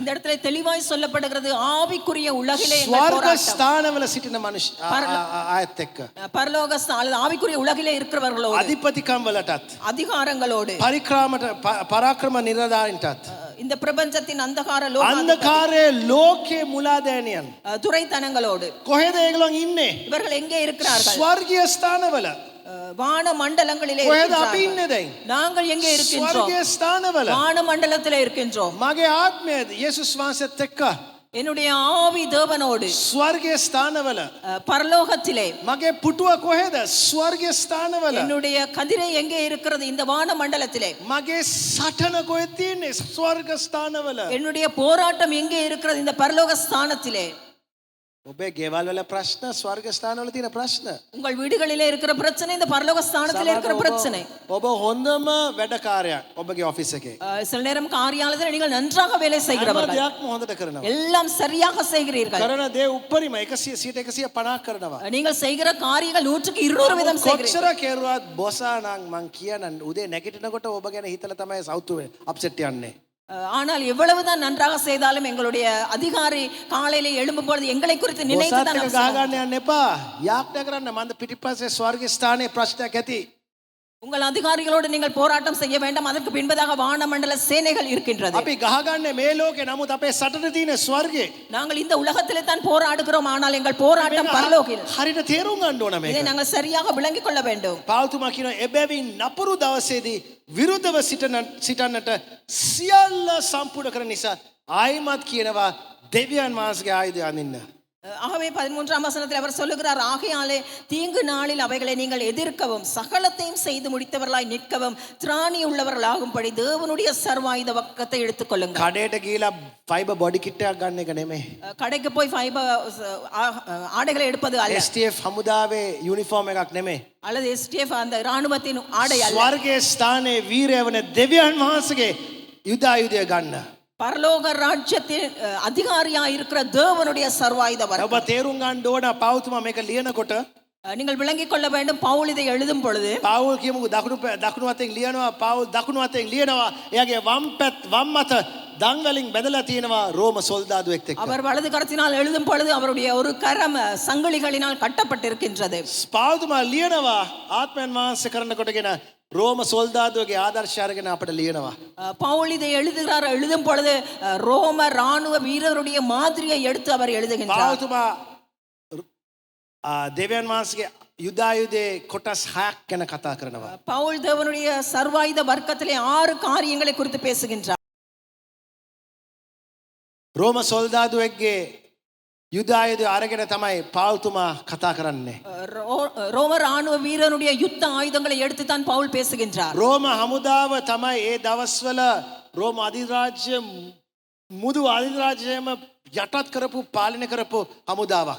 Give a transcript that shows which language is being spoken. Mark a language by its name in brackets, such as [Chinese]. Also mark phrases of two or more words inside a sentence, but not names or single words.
[Tamil] இந்த இடத்துல தெளிவாய் சொல்லப்படுகிறது, ஆவிக்குரிய உலகிலே எங்கள் ස්වර්ග போராட்டம். [Sinhala] ස්ථානවල සිටින මනුෂ්‍ය ආයත් එක්ක. [Tamil] பரலோக அல்லது ஆவிக்குரிய உலகிலே இருக்கிறவர்களோடு, [Sinhala] අධිපතිකම් වලටත් [Tamil] அதிகாரங்களோடு, [Sinhala] පරාක්‍රම නිලධාරීන්ටත් [Tamil] இந்த பிரபஞ்சத்தின் அந்தகார லோகாதிபதி, [Sinhala] අන්ධකාරයේ ලෝකයේ මුලාදෑනියන් [Tamil] துரைத்தனங்களோடு [Sinhala] කොහෙද ඒගොල්ලෝ ඉන්නේ? [Tamil] இவர்கள் எங்கே இருக்கிறார்கள்? [Sinhala] ස්වර්ගීය ස්ථානවල. [Tamil] வான மண்டலங்களிலே [Sinhala] කොහෙද අපි இருக்கின்றார்கள். ඉන්නේ දැන්? [Tamil] நாங்கள் எங்கே இருக்கின்றோம்? [Sinhala] ස්වර්ගීය ස්ථානවල. [Tamil] வான மண்டலத்திலே இருக்கின்றோம். [Sinhala] මගේ ආත්මය යේසුස් වහන්සේත් එක්ක [Tamil] என்னுடைய ஆவி தேவனோடு [Sinhala] ස්වර්ගීය ස්ථානවල. [Tamil] பரலோகத்திலே. [Sinhala] මගේ පුටුව කොහෙද? ස්වර්ගීය ස්ථානවල. [Tamil] என்னுடைய கதிரை எங்கே இருக்கிறது? இந்த வான மண்டலத்திலே. [Sinhala] මගේ සටන කොහෙද තියෙන්නේ? ස්වර්ග ස්ථානවල. [Tamil] என்னுடைய போராட்டம் எங்கே இருக்கிறது? இந்த பரலோக ஸ்தானத்திலே. [Sinhala] ඔබේ ගෙවල් වල ප්‍රශ්න ස්වර්ග ස්ථානවල තියෙන ප්‍රශ්න. [Tamil] உங்கள் வீடுகளிலே இருக்கிற பிரச்சனை இந்த பரலோக ஸ்தானத்திலே இருக்கிற பிரச்சனை. [Sinhala] ඔබ හොඳම වැඩකාරයක් ඔබගේ ඔෆිස් එකේ. [Tamil] சில நேரம் காரியாலயத்தில் நீங்கள் நன்றாக வேலை හැම செய்கிறவர்கள், [Sinhala] දෙයක්ම හොඳට කරනවා. [Tamil] எல்லாம் சரியாக செய்கிறீர்கள். [Sinhala] කරන දේ උපරිම 150 කරනවා. [Tamil] நீங்கள் செய்கிற காரியங்கள் 100க்கு 200 வீதம் செய்கிறீர்கள். [Sinhala] කොච්චර කෙරුවත් බොසා නම් මං කියන උදේ නැගිටිනකොට ඔබ ගැන හිතලා තමයි සවුතු අප්සෙට් යන්නේ. [Tamil] ஆனால் எவ்வளவுதான் நன்றாக செய்தாலும் எங்களுடைய அதிகாரி காலையில எழும்பும் பொழுது எங்களை குறித்து நினைத்து බොසත් தான் [Sinhala] එක ගහගන්න යන්න එපා. යාඥා කරන්න මන්ද පිටිපස්සේ ස්වර්ග ස්ථානයේ ප්‍රශ්නයක් ඇති. [Tamil] உங்கள் அதிகாரிகளோடு நீங்கள் போராட்டம் செய்ய வேண்டாம். அதற்கு பின்பதாக வானமண்டல சேனைகள் இருக்கின்றது. [Sinhala] අපි ගහගන්නේ මේ ලෝකේ නමුත් අපේ සටන තියෙන ස්වර්ගේ. [Tamil] நாங்கள் இந்த உலகத்திலே தான் போராடுகிறோம், ஆனால் எங்கள் போராட்டம் பரலோகில். [Sinhala] හරියට තේරුම් ගන්න ඕන இதை මේක. [Tamil] நாங்கள் சரியாக விளங்கிக் கொள்ள வேண்டும். [Sinhala] පාවුතුමා කියනවා එබැවින් නපුරු දවසේදී විරුද්ධව සිටන්නට සියල්ල සම්පූර්ණ කරන නිසා ආයිමත් කියනවා දෙවියන් වහන්සේගේ ආයුධය අඳින්න. [Tamil] ஆகவே 13ஆம் வசனத்தில் அவர் சொல்லுகிறார், ஆகையாலே தீங்கு நாளில் அவைகளை நீங்கள் எதிர்க்கவும் சகலத்தையும் செய்து முடித்தவர்களாய் நிற்கவும் திராணி உள்ளவர்களாகும்படி தேவனுடைய சர்வாயுத வக்கத்தை எடுத்துக்கொள்ளுங்கள். [Sinhala] කඩේට ගිහිලා ෆයිබර් බොඩි කිට් එකක් ගන්න එක නෙමෙයි. [Tamil] கடைக்கு போய் ஃபைபர் ஆடைகளை எடுப்பது அல்ல, [Sinhala] STF හමුදාවේ යුනිෆෝම් එකක් නෙමෙයි. [Tamil] அல்லது STF அந்த ராணுவத்தின் ஆடை அல்ல. [Sinhala] ස්වර්ගයේ ස්ථානයේ වීරය වන දෙවියන් වහන්සේගේ යුද ආයුධය ගන්න. [Tamil] பரலோக ராஜ்யத்தின் அதிகாரியா இருக்கிற தேவனுடைய சர்வாயுத ඔබ வர்க்கம். [Sinhala] තේරුම් ගන්න ඕන පෞතුමා මේක ලියනකොට [Tamil] நீங்கள் விளங்கிக் கொள்ள வேண்டும், பவுல் இதை எழுதும் பொழுது [Sinhala] පවුල් කියමුකෝ දකුණු අතෙන් ලියනවා පවුල් දකුණු අතෙන් ලියනවා එයාගේ වම් අත දන් වලින් බැඳලා තියෙනවා රෝම සොල්දාදුවෙක් එක්ක. [Tamil] அவர் வலது கரத்தினால் எழுதும் பொழுது அவருடைய ஒரு கரம் சங்கிலிகளினால் கட்டப்பட்டிருக்கின்றது. [Sinhala] පෞතුමා ලියනවා ආත්මයන් වහන්සේ කරන කොටගෙන රෝම සොල්දාදුවගේ ආදර්ශය අරගෙන අපිට ලියනවා. [Tamil] பவுல் இதை எழுதும் பொழுது ரோம ராணுவ வீரருடைய மாதிரியை எடுத்து அவர் எழுதுகின்றார். [Sinhala] පෞතුමා දෙවියන් වහන්සේගේ යුදායුධයේ කොටස් 6ක් ගැන කතා කරනවා. [Tamil] பவுல் தேவனுடைய சர்வாயுத வர்க்கத்திலே 6 காரியங்களை குறித்து பேசுகின்றார். [Sinhala] රෝම සොල්දාදුවෙක්ගේ යුදායුධය අරගෙන තමයි පෞතුමා කතා කරන්නේ. [Tamil] ரோம ராணுவ வீரனுடைய யுத்த ஆயுதங்களை எடுத்து தான் பவுல் பேசுகின்றார். [Sinhala] රෝම හමුදාව තමයි ඒ දවස්වල රෝම අධිරාජ්‍ය මුදු අධිරාජ්‍යයම යටත් කරපු පාලනය කරපු හමුදාවක්.